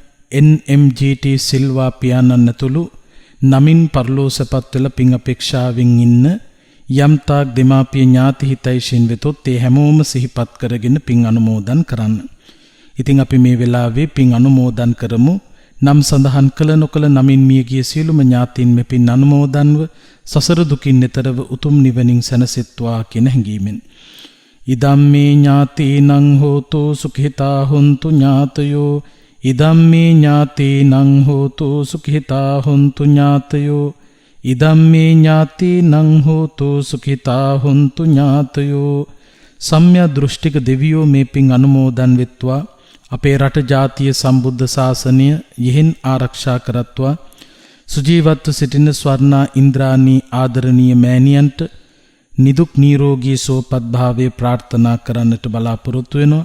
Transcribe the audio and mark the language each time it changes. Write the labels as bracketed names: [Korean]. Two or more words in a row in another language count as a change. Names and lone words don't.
[Sinhala] NMGT සිල්වා පියාණන් ඇතුළු නමින් පරලෝසපත් වෙලා පින් අපේක්ෂාවෙන් ඉන්න යම්තාක් දෙමාපිය ඥාති හිතයිෂින් වෙතොත් ඒ හැමෝම සිහිපත් කරගෙන පින් අනුමෝදන් කරන්න. ඉතින් අපි මේ වෙලාවේ පින් අනුමෝදන් කරමු. නම් සඳහන් කළ නොකළ නමින් මියගිය සියලුම ඥාතීන් මේ පින් අනුමෝදන්ව සසර දුකින් එතරව උතුම් නිවනින් සැනසෙත්වා කියන හැඟීමෙන්. [Pali] ඉදම්මේ ඥාතීනං හෝතු සුඛිතා හොන්තු ඥාතයෝ. ඉදම්මේ ඥාතීනං හෝතු සුඛිතා හොන්තු ඥාතයෝ. ඉදම්මේ ඥාතීනං හෝතු සුඛිතා හොන්තු ඥාතයෝ. [Sinhala] සම්‍යක් දෘෂ්ටික දෙවියෝ මේ පින් අනුමෝදන් වෙත්වා. අපේ රට ජාතිය සම්බුද්ධ ශාසනය යෙහෙන් ආරක්ෂා කරත්වා. සුජීවත්ව සිටින ස්වර්ණා ඉන්ද්‍රාණී ආදරණීය මෑණියන්ට නිදුක් නිරෝගී සුවපත් භාවය ප්‍රාර්ථනා කරන්නට බලාපොරොත්තු වෙනවා.